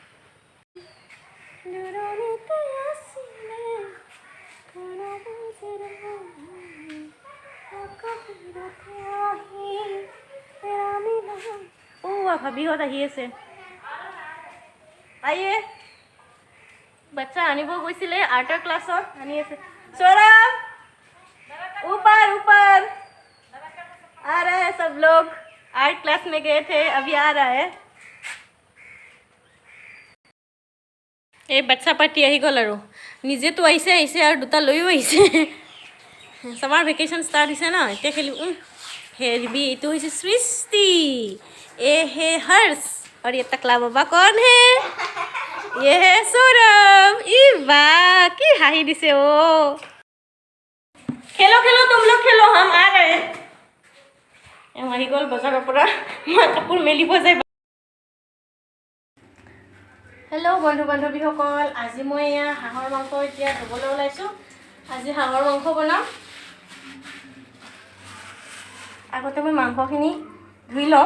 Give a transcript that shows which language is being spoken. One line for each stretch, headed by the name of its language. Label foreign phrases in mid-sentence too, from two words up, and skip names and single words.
Assamese: ভাবিহঁত আহি আছে। আইয়ে, বাচ্চা আনিব গৈছিলে আৰ্টৰ ক্লাছত, আনি আছে।
Hindi: सौरभ, ऊपर ऊपर आ रहा है सब लोग।
English: art class
Hindi: में गए थे, अभी आ रहा है।
Assamese: এই বাচ্চা পাৰ্টি আহি গ'ল আৰু নিজেতো আহিছে আৰু দুটা লৈও আহিছে।
English: summer vacation
Assamese: ষ্টাৰ্ট হৈছে ন, এতিয়া খেলিব। হেৰবি, এইটো হৈছে সৃষ্টি, এ হে হৰ্ষ, और ये टकला बाबा कौन है?
Hindi: ये है सौरभ।
Assamese: ই বা কি হাঁহি দিছে ও।
Hindi: खेलो खेलो, तुम लोग खेलो, हम आ रहे।
Assamese: আহি গ'ল বজাৰৰ পৰা, মই কাপোৰ মেলিব যায়। হেল্ল' বন্ধু বান্ধৱীসকল, আজি মই এয়া হাঁহৰ মাংস এতিয়া ধুবলৈ ওলাইছোঁ। আজি হাঁহৰ মাংস বনাম। আগতে মই মাংসখিনি ধুই লওঁ।